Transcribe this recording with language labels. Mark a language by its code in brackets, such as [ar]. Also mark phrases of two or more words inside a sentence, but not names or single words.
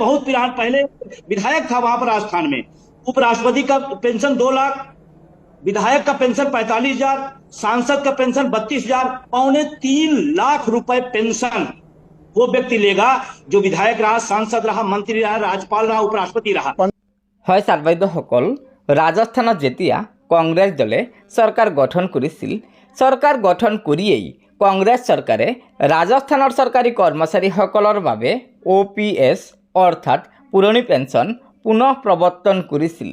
[hi] मैं बहुत पहले विधायक था वहां पर राजस्थान में। उपराष्ट्रपति का पेंशन 2 लाख, विधायक का पेंशन 45,000, सांसद का पेंशन 32,000, 2.25 लाख रुपए पेंशन वो व्यक्ति लेगा जो विधायक रहा, सांसद रहा, मंत्री रहा, राज्यपाल रहा, उपराष्ट्रपति रहा। [as] হয় ছাৰ বাইদেউসকল, ৰাজস্থানত যেতিয়া কংগ্ৰেছ দলে চৰকাৰ গঠন কৰিছিল, চৰকাৰ গঠন কৰিয়েই কংগ্ৰেছ চৰকাৰে ৰাজস্থানৰ চৰকাৰী কৰ্মচাৰীসকলৰ বাবে OPS অৰ্থাৎ পুৰণি পেঞ্চন পুনঃ প্ৰৱৰ্তন কৰিছিল।